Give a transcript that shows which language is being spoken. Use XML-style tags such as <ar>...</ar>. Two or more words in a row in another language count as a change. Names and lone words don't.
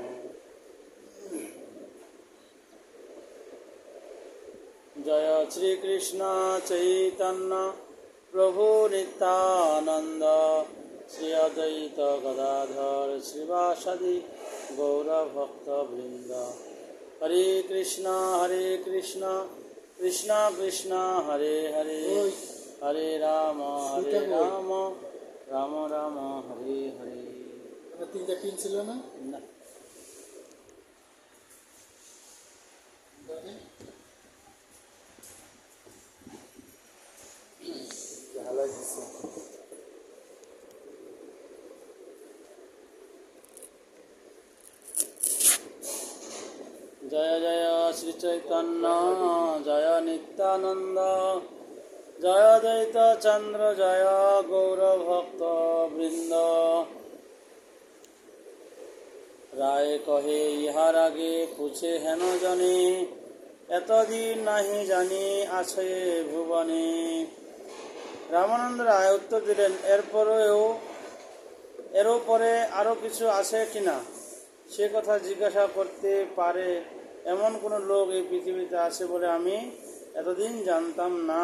<sa>जय श्री कृष्ण चैतन्य प्रभु नित्यानंद श्री अद्वैत गदाधर श्रीवासदि गौरभक्तवृंद। हरे कृष्ण कृष्ण कृष्ण हरे हरे, हरे राम राम राम हरे हरे।</sa> <bn>তিনটা পিন ছিল না? না। ঢালাই দিচ্ছে।</bn> <sa>जय जय श्री चैतन्य जय नित्यानंद जय द्वैत चंद्र जय गौरभक्त वृंद।</sa> <bn>রায় কহে ইহার আগে পুছে হেন জনে এতদিন নাহি জানি আছে ভুবনে। রামানন্দ রায় উত্তর দিলেন, এরও পরে আরও কিছু আছে কিনা সে কথা জিজ্ঞাসা করতে পারে এমন কোনো লোক এই পৃথিবীতে আছে বলে আমি এতদিন জানতাম না।</bn>